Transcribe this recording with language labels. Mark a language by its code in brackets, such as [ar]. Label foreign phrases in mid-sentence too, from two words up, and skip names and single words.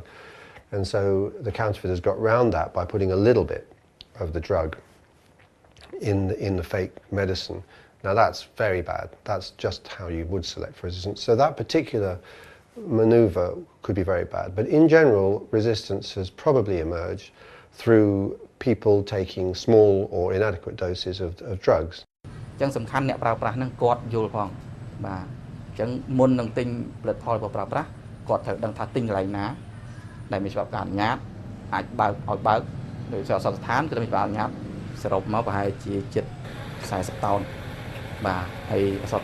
[en] And so the counterfeiters got round that by putting a little bit of the drug in the fake medicine. Now that's very bad. That's just how you would select for resistance. So that particular maneuver could be very bad. But in general, resistance has probably emerged through people taking small or inadequate doses of drugs. [km] ចឹងសំខាន់អ្នកប្រើប្រាស់នឹងគាត់យល់ផងបាទអញ្ចឹងមុននឹងទិញផលិតផលរបស់ប្រើប្រាស់គាត់ត្រូវដឹងថាទិញកន្លែងណាដែលមានច្បាប់ការអនុ ញ្ញាតអាចបើកឲ្យបើកដោយសារសន្តិដ្ឋានគឺមានច្បាប់អនុញ្ញាតសរុបមកប្រហែលជាជិត40តោនបាទហើយអសត